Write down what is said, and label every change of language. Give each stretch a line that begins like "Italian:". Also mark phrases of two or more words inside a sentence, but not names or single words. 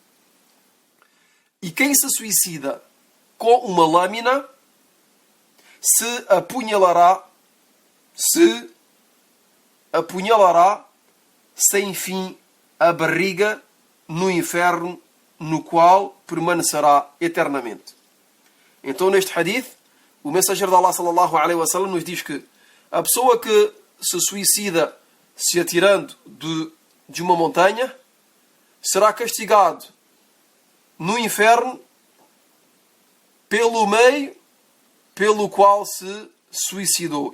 Portuguese: E quem se suicida com uma lâmina se apunhalará sem fim a barriga no inferno, no qual permanecerá eternamente. Então, neste hadith, o mensageiro de Allah
Arabic: صلى الله عليه وسلم
Portuguese: nos diz que a pessoa que se suicida se atirando de uma montanha será castigado no inferno pelo meio pelo qual se suicidou.